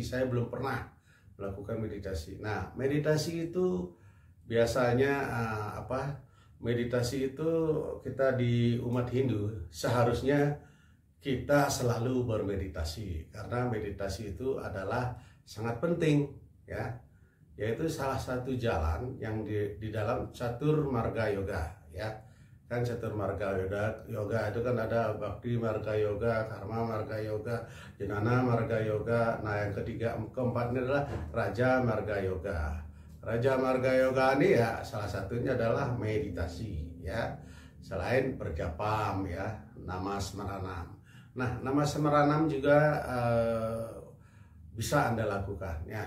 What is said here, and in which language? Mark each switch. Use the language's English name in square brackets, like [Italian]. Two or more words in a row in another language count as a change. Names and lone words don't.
[Indonesian] Saya belum pernah melakukan meditasi. Nah meditasi itu biasanya meditasi itu kita di umat Hindu seharusnya kita selalu bermeditasi, karena meditasi itu adalah sangat penting ya, yaitu salah satu jalan yang di dalam catur marga yoga ya. Kan catur marga yoga itu kan ada bakti marga yoga, karma marga yoga, jnana marga yoga. Nah yang keempat ini adalah raja marga yoga. Raja marga yoga ini ya salah satunya adalah meditasi ya, selain berjapam ya, nama smaranam. Nah nama smaranam juga bisa Anda lakukan ya.